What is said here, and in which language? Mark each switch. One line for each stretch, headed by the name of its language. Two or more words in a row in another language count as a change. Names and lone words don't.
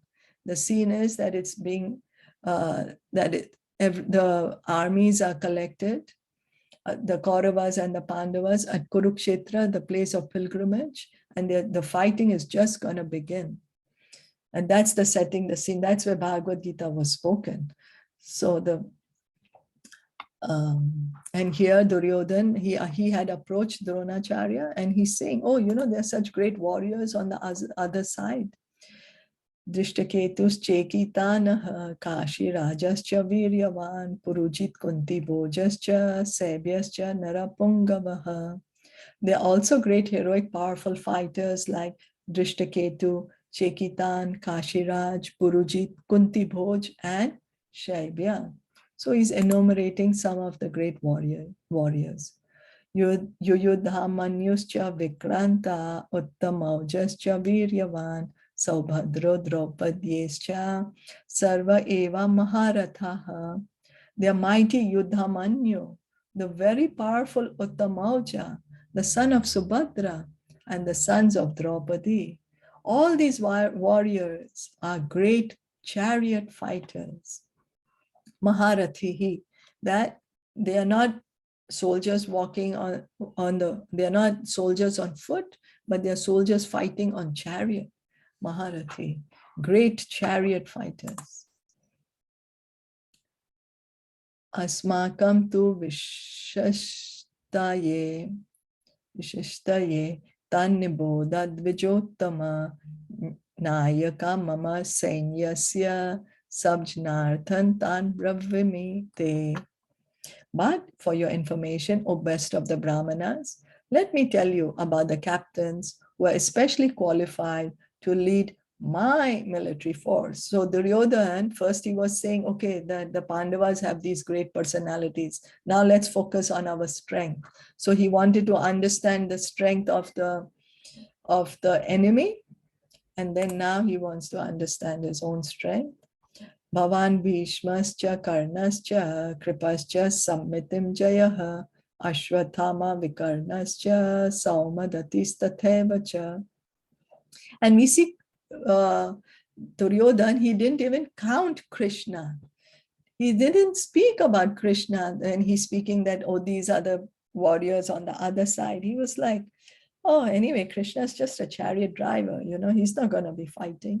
English: The scene is that it's being the armies are collected, the Kauravas and the Pandavas at Kurukshetra, the place of pilgrimage, and the fighting is just going to begin. And that's the setting, the scene. That's where Bhagavad Gita was spoken. So and here Duryodhan, he had approached Dronacharya and he's saying, oh, there are such great warriors on the other side.
Sanskrit: धृष्टकेतुश् चेकितानः काशि राजश्च वीर्यवान् पुरुजित् कुन्ति भोजश्च शैब्यश्च नरपुङ्गवः.
English: They are also great heroic powerful fighters like Drishtaketu, Chekitan, Kashiraj, Purujit, Kunti Bhoj, and Shaibya. So he's enumerating some of the great warriors.
Sanskrit: युधा मन्युश्च विक्रान्त उत्तमौजाश्च वीर्यवान् सौभद्रो द्रौपदेयाश्च सर्व एव महारथाः.
English: The mighty Yudhamanyu, the very powerful Uttamauja, the son of Subhadra, and the sons of Draupadi. All these warriors are great chariot fighters. Maharathihi, that they are not soldiers walking they are not soldiers on foot, but they are soldiers fighting on chariot. Maharathi, great chariot fighters.
Sanskrit: अस्माकं तु विशिष्टाये तान्निबोध द्विजोत्तम नायका मम सैन्यस्य संज्ञार्थं तान् ब्रवीमिते.
English: But for your information, O best of the Brahmanas, let me tell you about the captains who are especially qualified to lead my military force. So Duryodhan, first he was saying, okay, the Pandavas have these great personalities. Now let's focus on our strength. So he wanted to understand the strength of the enemy. And then now he wants to understand his own strength.
Sanskrit: भवान् भीष्मश्च कर्णश्च कृपश्च समितिं जयः अश्वत्थामा विकर्णश्च सौमदत्तिः.
English: And we see Duryodhan, he didn't even count Krishna. He didn't speak about Krishna and he's speaking that, oh, these are the warriors on the other side. He was like, oh, anyway, Krishna's just a chariot driver, he's not going to be fighting.